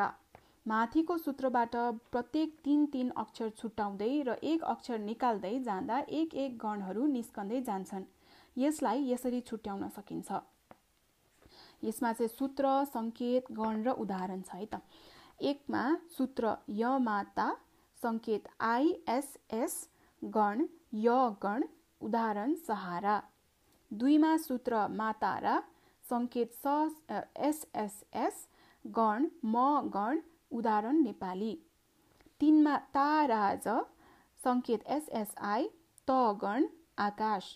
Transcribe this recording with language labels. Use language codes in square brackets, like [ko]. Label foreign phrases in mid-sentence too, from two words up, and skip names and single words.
[ne] माथिको सूत्रबाट प्रत्येक 3 अक्षर छुट्याउँदै र एक अक्षर निकाल्दै जाँदा एक गणहरू निस्कँदै जान्छन्। यसलाई यसरी छुट्याउन सकिन्छ। यसमा चाहिँ सूत्र, संकेत, गण र उदाहरण छ है त। 1 मा सूत्र य माता संकेत [en] I S S [ne] गण य गण उदाहरण सहारा। 2 मा सूत्र मातारा संकेत [en] S S S [ne] गण म गण उदाहरण नेपाली। 3 मा ताराज संकेत [en] S S I [ne] त गण आकाश।